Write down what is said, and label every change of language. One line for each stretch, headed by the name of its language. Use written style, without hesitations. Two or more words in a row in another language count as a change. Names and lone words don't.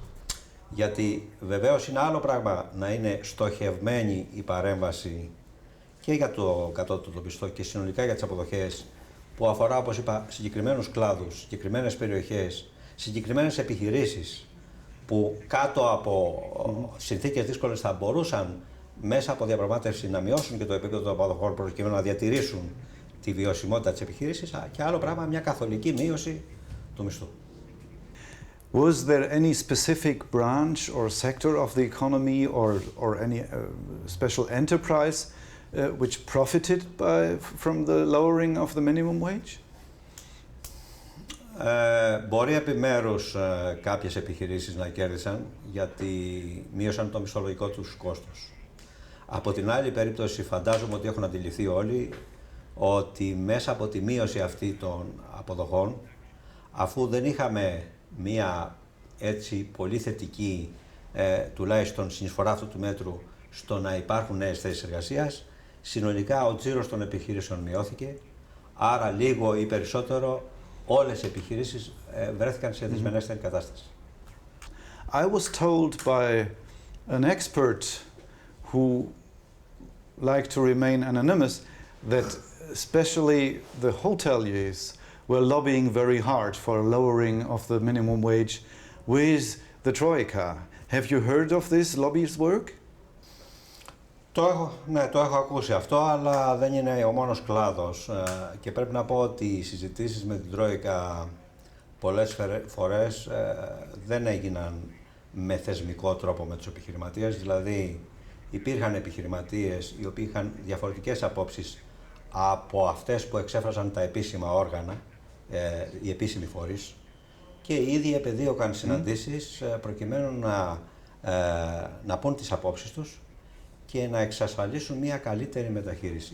Greek: Γιατί βεβαίως είναι άλλο πράγμα να είναι στοχευμένη η παρέμβαση και για το κατώτατο μισθό και συνολικά για τις αποδοχές, που αφορά, όπως είπα, συγκεκριμένους κλάδους, συγκεκριμένες περιοχές, συγκεκριμένες επιχειρήσεις που κάτω από συνθήκες δύσκολες θα μπορούσαν μέσα από διαπραγμάτευση να μειώσουν και το επίπεδο των αποδοχών προκειμένου να διατηρήσουν τη βιωσιμότητα της επιχείρησης, και άλλο πράγμα μια καθολική μείωση του μισθού.
English: Was there any specific branch or sector of the economy or any special enterprise which profited from the lowering of the minimum wage?
Greek: Μπορεί επιμέρους κάποιες επιχειρήσεις να κέρδισαν γιατί μείωσαν το μισθολογικό τους κόστος. Από την άλλη περίπτωση φαντάζομαι ότι έχουν αντιληφθεί όλοι ότι μέσα από τη μείωση αυτή των αποδοχών, αφού δεν είχαμε μία έτσι πολύ θετική τουλάχιστον συνεισφορά αυτού του μέτρου στο να υπάρχουν νέες θέσεις εργασίας, συνολικά ο τζίρος των επιχειρήσεων μειώθηκε, άρα λίγο ή περισσότερο όλες οι επιχειρήσεις βρέθηκαν σε δυσμενέστερη κατάσταση.
English: I was told by an expert who liked to remain anonymous that especially the hoteliers were lobbying very hard for a lowering of the minimum wage with the Troika. Have you heard of this lobbyist work?
Greek: Το έχω ακούσει αυτό, αλλά δεν είναι ο μόνος κλάδος και πρέπει να πω ότι οι συζητήσεις με την Τρόικα πολλές φορές δεν έγιναν με θεσμικό τρόπο με τους επιχειρηματίες, δηλαδή υπήρχαν επιχειρηματίες οι οποίοι είχαν διαφορετικές απόψεις από αυτές που εξέφραζαν τα επίσημα όργανα, οι επίσημοι φορείς, και οι ίδιοι επεδίωκαν συναντήσεις προκειμένου να πούν τις απόψεις τους και να εξασφαλίσουν μια καλύτερη μεταχείριση.